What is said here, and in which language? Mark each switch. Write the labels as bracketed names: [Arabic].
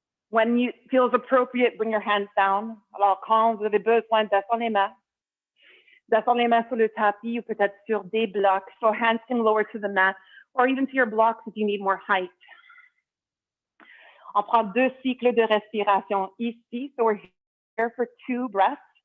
[English] When it feels appropriate, bring your hands down. [French] Alors, quand vous avez besoin, descends les mains. Descends les mains sur le tapis ou peut-être sur des blocs. [English] So hands can lower to the mat or even to your blocks if you need more height. [French] On prend 2 cycles de respiration ici. [English] So we're here for 2 breaths.